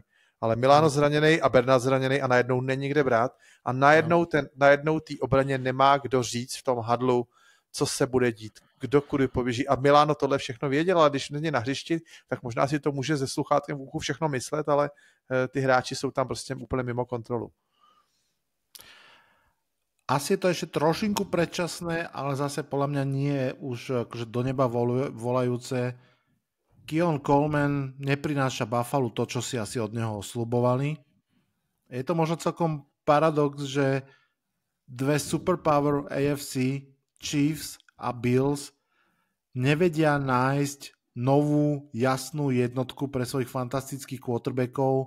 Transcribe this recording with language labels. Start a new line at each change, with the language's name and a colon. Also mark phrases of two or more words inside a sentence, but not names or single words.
Czech: Ale Milano zraněný a Bernard zraněný a najednou není kde brát a najednou té obraně nemá kdo říct v tom hadlu, co se bude dít, kdo kudy poběží. A Milano tohle všechno věděl, ale když není na hřišti, tak možná si to může se sluchátkem v uchu všechno myslet, ale ty hráči jsou tam prostě úplně mimo kontrolu.
Slovak: Asi je to ešte trošinku predčasné, ale zase podľa mňa nie je už akože do neba volajúce. Keon Coleman neprináša Buffalo to, čo si asi od neho sľubovali. Je to možno celkom paradox, že dve superpower AFC, Chiefs a Bills, nevedia nájsť novú, jasnú jednotku pre svojich fantastických quarterbackov.